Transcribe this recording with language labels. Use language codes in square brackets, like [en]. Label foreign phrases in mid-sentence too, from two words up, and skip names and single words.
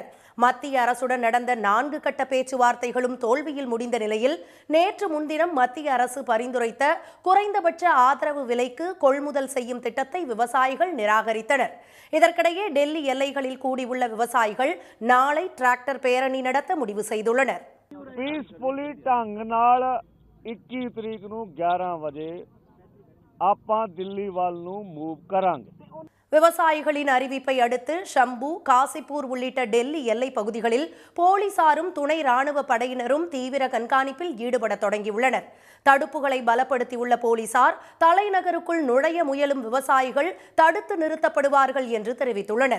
[ta] மத்திய அரசுடன் நடந்த 4 கட்ட பேச்சுவார்த்தைகளும் தோல்வியில் முடிந்த நிலையில் நேற்று முன்தினம் மத்திய அரசு பரிந்துரைத்த குறைந்தபட்ச ஆதரவு விலைக்கு கொள்முதல் செய்யும் திட்டத்தை விவசாயிகள் நிராகரித்தனர். இதற்கிடையே டெல்லி எல்லைகளில் கூடியுள்ள விவசாயிகள் நாளை டிராக்டர் பேரணி நடத்த முடிவு செய்துள்ளனர். [pa] ਪੀਸਫੁਲੀ ਢੰਗ ਨਾਲ 21 ਤਰੀਕ ਨੂੰ 11 ਵਜੇ ਆਪਾਂ ਦਿੱਲੀ ਵੱਲ ਨੂੰ ਮੂਵ ਕਰਾਂਗੇ. [ta] விவசாயிகளின் அறிவிப்பை அடுத்து ஷம்பு, காசிப்பூர் உள்ளிட்ட டெல்லி எல்லை பகுதிகளில் போலீசாரும் துணை ராணுவ படையினரும் தீவிர கண்காணிப்பில் ஈடுபட தொடங்கியுள்ளனர். தடுப்புகளை பலப்படுத்தியுள்ள போலீசார் தலைநகருக்குள் நுழைய முயலும் விவசாயிகள் தடுத்து நிறுத்தப்படுவார்கள் என்று தெரிவித்துள்ளனர்.